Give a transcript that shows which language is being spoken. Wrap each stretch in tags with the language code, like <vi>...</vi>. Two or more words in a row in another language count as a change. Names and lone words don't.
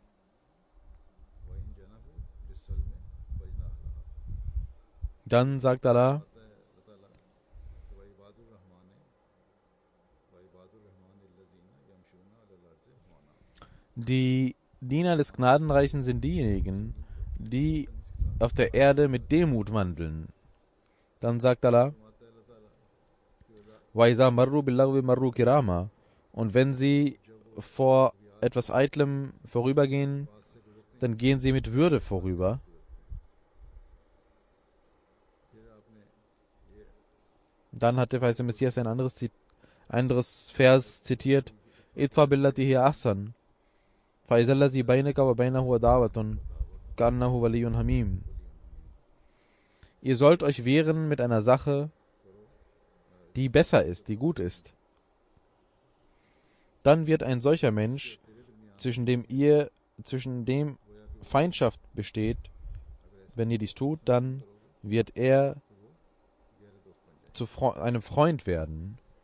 <de>Dann sagt Allah, die Diener des Gnadenreichen sind diejenigen, die auf der Erde mit Demut wandeln. Dann sagt Allah,</de> <ar>وَإِذَا مَرُّوا بِاللَّغْوِ مَرُّوا كِرَامًا.</ar> <de>Und wenn sie vor etwas Eitlem vorübergehen, dann gehen sie mit Würde vorüber. Dann hat der Verheißene Messias ein anderes Vers zitiert:</de> <ar>ادفع بالتي هي أحسن، فإذا الذي بينك وبينه عداوة كأنه ولي حميم.</ar> <de>Ihr sollt euch wehren mit einer Sache, die besser ist, die gut ist. Dann wird ein solcher Mensch, zwischen dem Feindschaft besteht, wenn ihr dies tut, dann wird er zu einem Freund werden.</de>